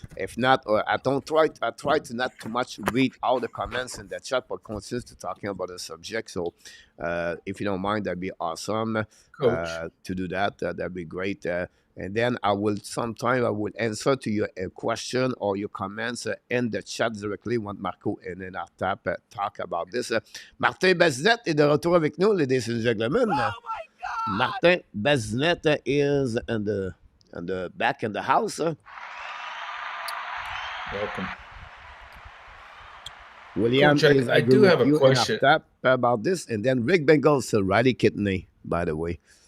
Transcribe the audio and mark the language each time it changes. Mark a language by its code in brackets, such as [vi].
[en] If not, I try to not too much read all the comments in the chat, but continue to talking about the subject. So if you don't mind, that'd be awesome. Coach. To do that. That'd be great. And then I will answer to your question or your comments in the chat directly when Marko et Enortap talk about this. [fr] Martin Bazinet est de retour avec nous, [en] ladies and gentlemen. Martin Bazinet is in the back in the house. Welcome. William, Coach, I do have a question about this, and then Rick Bengal's Riley Kidney, by the way.